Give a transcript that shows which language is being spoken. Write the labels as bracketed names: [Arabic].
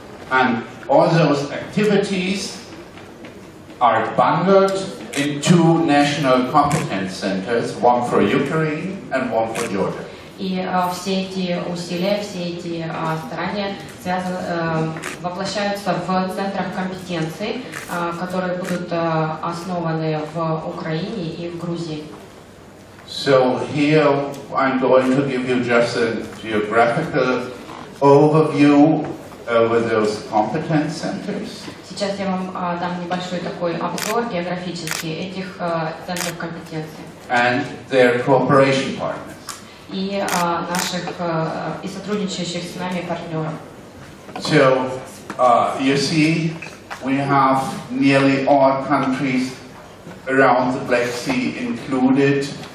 [English] And all those activities are bundled in two national competence centers, one for Ukraine and one for Georgia. [Russian] И все эти усилия, все эти старания воплощаются в центрах компетенций, которые будут основаны в Украине и в Грузии. [English] So here I'm going to give you just a geographical overview over those competence centers. [Russian] Сейчас я вам дам небольшой такой обзор географический этих центров компетенции. [English] And their cooperation partners. [Russian] И наших и сотрудничающих с нами партнеров. [English] So you see we have nearly all countries around the Black Sea included.